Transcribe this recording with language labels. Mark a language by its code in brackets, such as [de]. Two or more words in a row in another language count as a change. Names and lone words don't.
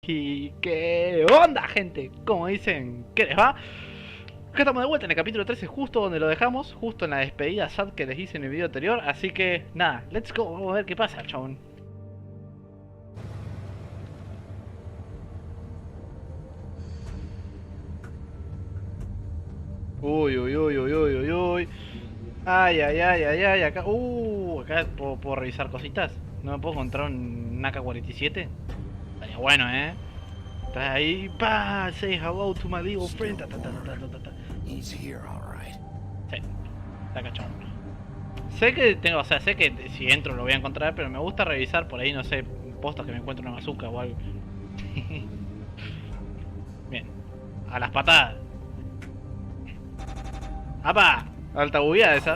[es] Y qué onda, gente, como dicen, ¿qué les va? Acá estamos de vuelta en el capítulo 13, justo donde lo dejamos, justo en la despedida sad que les hice en el video anterior. Así que nada, [en] let's go, [es] vamos a ver qué pasa, chabón. Uy, uy, uy, uy, uy, uy, uy. Ay, ay, ay, ay, ay, acá, acá puedo revisar cositas. ¿No me puedo encontrar un AK-47? Estaría bueno, Estás ahí, pa, [en] say hello to my little friend. He's here, all right. [es] Sí, está cachón. Sé que tengo, o sea, sé que si entro lo voy a encontrar, pero me gusta revisar por ahí, no sé, postos que me encuentro una bazooka o algo. Bien, a las patadas. ¡Apa! Alta bugueada esa.